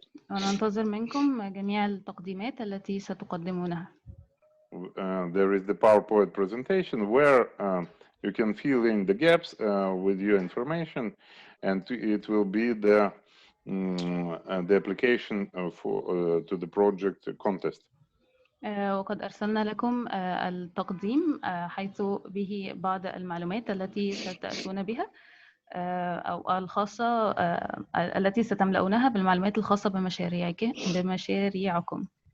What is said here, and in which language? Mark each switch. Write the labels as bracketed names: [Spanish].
[Arabic] وننتظر منكم جميع التقديمات التي ستقدمونها. [English] There is the PowerPoint presentation where you can fill in the gaps with your information, and it will be the application to the project contest. [Arabic] وقد أرسلنا لكم التقديم حيث به بعض المعلومات التي ستأتون بها أو الخاصة التي ستملؤونها بالمعلومات الخاصة بمشاريعكم.